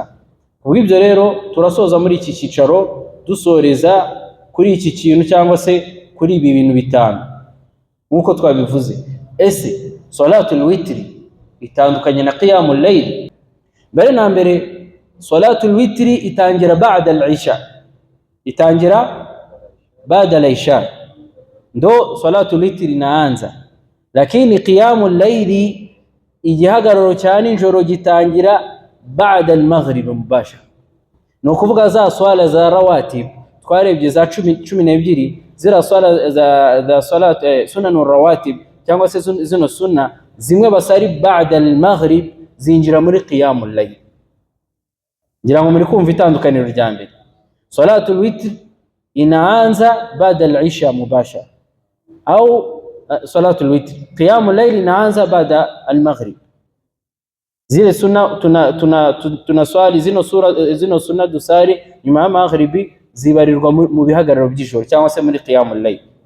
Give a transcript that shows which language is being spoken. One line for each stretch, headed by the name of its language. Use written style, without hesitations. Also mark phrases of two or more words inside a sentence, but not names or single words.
Kinyarwanda: Kubw'ibyo rero turasoza muri iki cyicaro dusoreza kuri iki kintu, cyangwa se kuri ibi bintu bitanu nk'uko twabivuze. Ese
Arabic: صلاة الوتر
Kinyarwanda: itandukanye na
Arabic: قيام الليل?
Kinyarwanda: Mbere na mbere
Arabic: صلاة الوتر
Kinyarwanda: itangira
Arabic: بعد العشاء,
Kinyarwanda: itangira baada al-isha ndo
Arabic: صلاة الوتر
Swahili: inaanza, lakini
Arabic: قيام الليل
Kinyarwanda: igihagararo cya nijoro gitangira baada
Arabic: المغرب مباشرة.
Kinyarwanda: No kuvuga za swala za rawatib twarebye za 12 zira swala za
Arabic: صلاة السنن الرواتب,
Kinyarwanda: cyangwa se zino sunna zimwe basari baada al-maghrib zinjira muri
Arabic: قيام الليل.
Kinyarwanda: Ngira ngo muri kumva itandukaniro rya mbere.
Arabic: صلاة الوتر
Swahili: inaanza baada
Arabic: العشاء مباشرة,
Swahili: au
Arabic: صلاة الوتر قيام الليل
Swahili: inaanza baada al-maghrib. Zile sunna tunaswali
Kinyarwanda: zino sunna dusari nyuma ya maghribi zibarirwa mu bihagararo by'ijoro, cyangwa se muri
Arabic: قيام الليل.